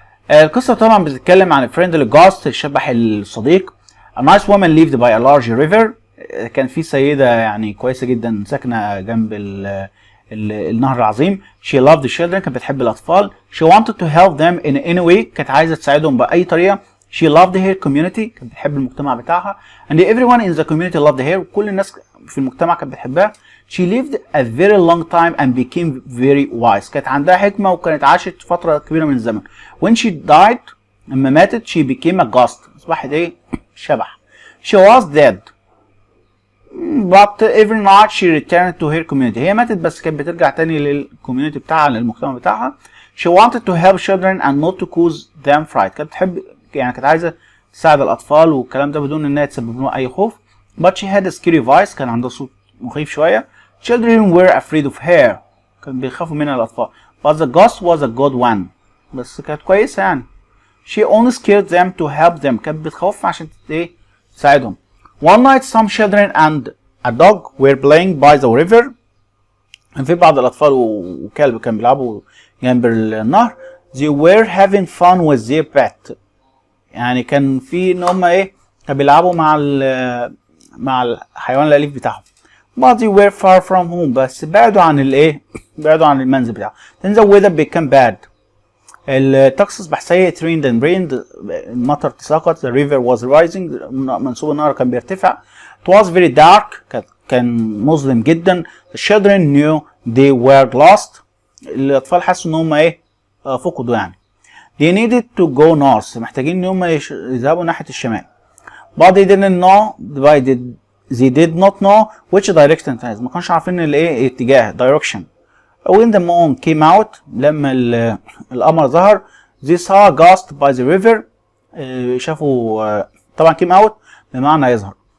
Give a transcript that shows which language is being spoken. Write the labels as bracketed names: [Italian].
[Arabic] القصة طبعا بتتكلم عن [English] friendly ghost، [Arabic] الشبح الصديق. [English] A nice woman lived by a large river. [Arabic] كان في سيدة يعني كويسة جدا ساكنة جنب النهر العظيم. [English] She loved the children. [Arabic] كانت بتحب الأطفال. [English] She wanted to help them in any way. [Arabic] كانت عايزة تساعدهم بأي طريقة. [English] She loved her community. [Arabic] كانت بتحب المجتمع بتاعها. [English] And everyone in the community loved her. [Arabic] كل الناس في المجتمع كانت بتحبها. [English] She lived a very long time and became very wise. [Arabic] كانت عندها حكمة وكانت عاشت فترة كبيرة من الزمن. [English] When she died، [Arabic] لما ماتت، [English] she became a ghost. [Arabic] أصبحت إيه؟ شبح. [English] She was dead. But every night she returned to her community. [Arabic] هي ماتت بس كانت بترجع تاني للكوميونتي بتاعها، للمجتمع بتاعها. [English] She wanted to help children and not to cause them fright. [Arabic] كانت بتحب يعني كانت عايزة تساعد الأطفال والكلام ده بدون إنها تسبب لهم أي خوف. [English] But she had a scary voice. [Arabic] كان عندها صوت مخيف شوية. [English] Children were afraid of her. [Arabic] كان بيخافوا منها الأطفال. [English] But the ghost was a good one. [Arabic] بس كانت كويسة يعني. [English] She only scared them to help them. [Arabic] كانت بتخوفهم عشان إيه؟ تساعدهم. [English] One night some children and a dog were playing by the river. [Arabic] كان في بعض الأطفال وكلب كانوا بيلعبوا جنب النهر. [English] They were having fun with their pet. [Arabic] يعني كان في إن هم إيه؟ كانوا بيلعبوا مع الحيوان الأليف بتاعهم. [English] But they were far from home. [Arabic] بس بعدوا عن الإيه؟ بعدوا عن المنزل بتاعهم. [English] Then the weather became bad. [Arabic] الطقس أصبح سيء. [English] Rained and rained. [Arabic] المطر تساقط. [English] The river was rising. [Arabic] منسوب النهر كان بيرتفع. [English] It was very dark. [Arabic] كان مظلم جدا. [English] The children knew they were lost. [Arabic] الأطفال حسوا إن هم إيه؟ فقدوا يعني. [English] They needed to go north. [Arabic] محتاجين إن هم يذهبوا ناحية الشمال. [English] But they didn't know. They did not know which direction it has. [Arabic] ما كانوش عارفين الإيه؟ اتجاه. [English] Direction. When the moon came out، [Arabic] لما القمر ظهر، [English] they saw a ghost by the river. [Arabic] شافوا طبعا [English] came out [Arabic] بمعنى يظهر.